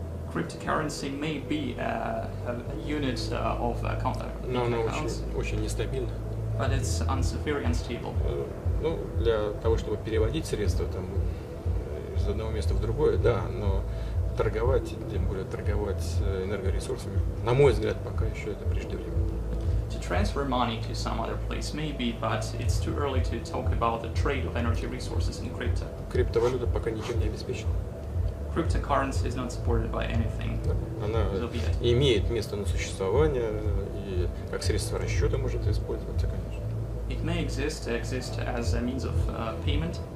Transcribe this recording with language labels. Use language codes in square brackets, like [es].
[en] Cryptocurrency may be a unit of [ru] но она очень нестабильна. [en] But it's very unstable. [ru] Ну, для того, чтобы переводить средства там из одного места в другое, да, но торговать, тем более торговать энергоресурсами, на мой взгляд, пока еще это преждевременно. [en] To transfer money to some other place maybe, but it's too early to talk about the trade of energy resources in crypto. [ru] Криптовалюта пока ничем не обеспечена. [en] cryptocurrency is not supported by anything. [ru] Она имеет место на существование и как средство расчета может использоваться, конечно. [en] It may exist as a means of payment.